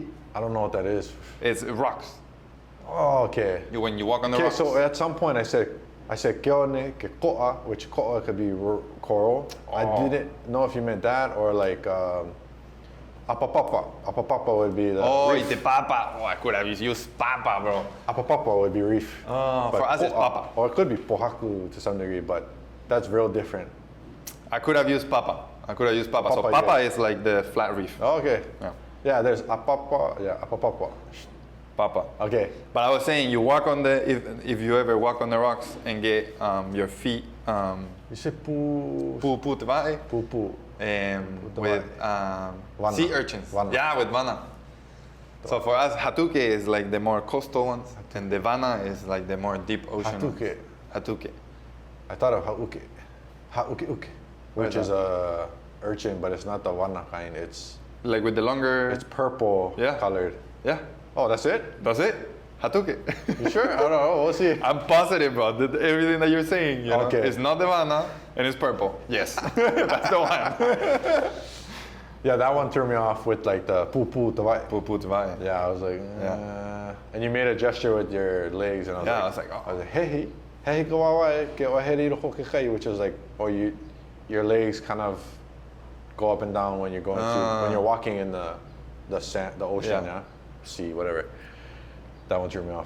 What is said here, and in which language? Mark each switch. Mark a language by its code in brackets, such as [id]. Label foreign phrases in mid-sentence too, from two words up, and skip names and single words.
[en] I don't know what that is. It's rocks. Oh, okay. When you walk on the Okay, rocks. so at some point I said [haw] keone, ke ko'a, [en] which ko'a could be coral. I didn't know if you meant that or like apapapa. Apapapa would be the I reef. [ty] te papa. [en] Oh, I could have used papa, bro. Apapapa would be reef. Oh, But for us it's ko'a- papa. Or it could be pohaku to some degree, but that's real different. I could have used papa. So Papa, papa yeah. is like the flat reef. Oh, okay. Yeah. Yeah, there's apapa. Yeah, apapapa. Papa. Okay. But I was saying, you walk on the if you ever walk on the rocks and get your feet You say pu [ty] pu te vai, pu pu. [en] with Vana. sea urchins. Vana. Yeah, with vana. So for us, hatuke is like the more coastal ones, and the vana is like the more deep ocean ones. Hatuke. Hatuke. I thought of hauke. [haw] Hauke uke. [en] Which is a urchin, but it's not the vana kind. It's Like with the longer. purple colored. Yeah, Oh, that's it? that's it. Hatuke. You sure? I don't know. We'll see. I'm positive, bro. That everything that you're saying, you know, Okay. it's not the vana and it's purple. Yes, that's the one. Yeah, that one threw me off with like the [ty] pu pu tawai. Pu pu te vai. [en] Yeah, I was like, and you made a gesture with your legs, and I was Yeah, like, I was like, oh. hey, hey, go away, get ahead, which is like, your legs kind of go up and down when you're going through, when you're walking in the sand, the ocean, Yeah. sea, whatever. That one threw me off.